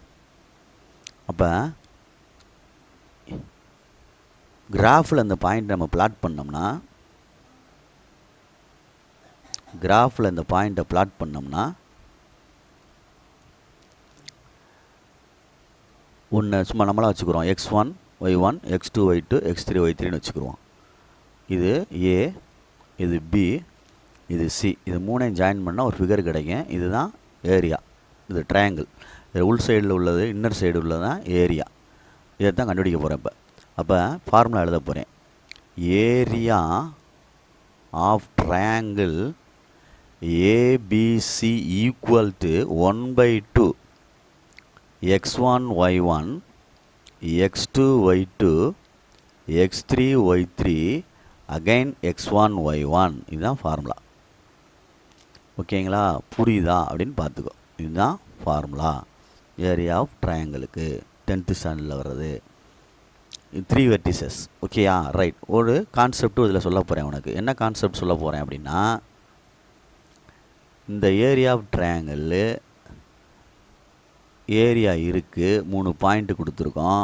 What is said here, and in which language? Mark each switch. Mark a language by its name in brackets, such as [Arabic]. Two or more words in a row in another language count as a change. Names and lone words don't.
[Tamil] அப்போ கிராஃபில் அந்த பாயிண்ட் நம்ம பிளாட் பண்ணோம்னா, கிராஃபில் இந்த பாயிண்ட்டை பிளாட் பண்ணோம்னா ஒன்று சும்மா நம்மளாக வச்சுக்கிறோம். x1 y1 x2 y2 x3 y3ன்னு வச்சுக்கிறோம். இது ஏ, இது பி, இது சி. இது 3ஐயும் ஜாயின் பண்ணால் ஒரு ஃபிகர் கிடைக்கும். இதுதான் ஏரியா. இது ட்ரையாங்கிள். இது உள் சைடில் உள்ளது, [English] inner side [Tamil] உள்ளது தான் ஏரியா. இதை தான் கண்டுபிடிக்க போகிறேன். அப்போ ஃபார்முலா எழுத போகிறேன். [English] area of triangle ABC equal to 1/2 x1 y1 x2 y2 x3 y3 again x1 y1. [Tamil] இதுதான் ஃபார்முலா. ஓகேங்களா? புரியுதா அப்படின்னு பார்த்துக்கோ. இதுதான் [English] formula area of triangle-க்கு [Tamil] 10th ஸ்டாண்டர்டில் வர்றது. [English] 3 vertices. okay-ஆ? right. [Tamil] ஒரு கான்செப்டும் இதில் சொல்ல போகிறேன் உனக்கு. என்ன கான்செப்ட் சொல்ல போகிறேன் அப்படின்னா, இந்த [English] area of triangle area [Tamil] இருக்குது, 3 பாயிண்ட் கொடுத்துருக்கோம்.